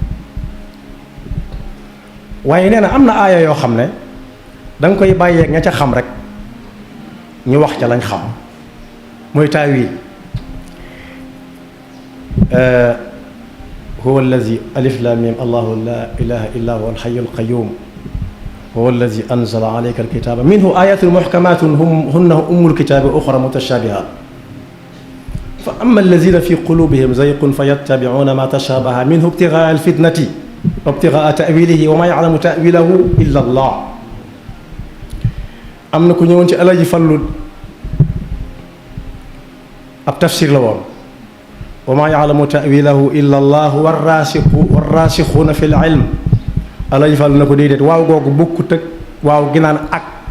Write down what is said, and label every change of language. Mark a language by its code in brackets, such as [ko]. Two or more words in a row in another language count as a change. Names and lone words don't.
[wo] waaye nee na am na aaya yoo xam ne danga koy bàyyeeg ña ca xam rek ñu wax ca lañ xam mooy taawil [ar] هو الذي الم الله لا إله إلا هو الحي القيوم هو الذي أنزل عليك الكتاب منه آيات محكمات هن أم الكتاب وأخر متشابهات فأما الذين في قلوبهم زيغ فيتبعون ما تشابه منه ابتغاء الفتنة وابتغاء تأويله وما يعلم تأويله إلا الله [wo] am na ku ñëwoon ci Alaaji Fallu ab tafsir la woon [ar] وما يعلم تأويله إلا الله والراسخون في العلم [wo] Alaaji Fallu na ko déedéet waaw googu bokkut ak waaw gi naan ak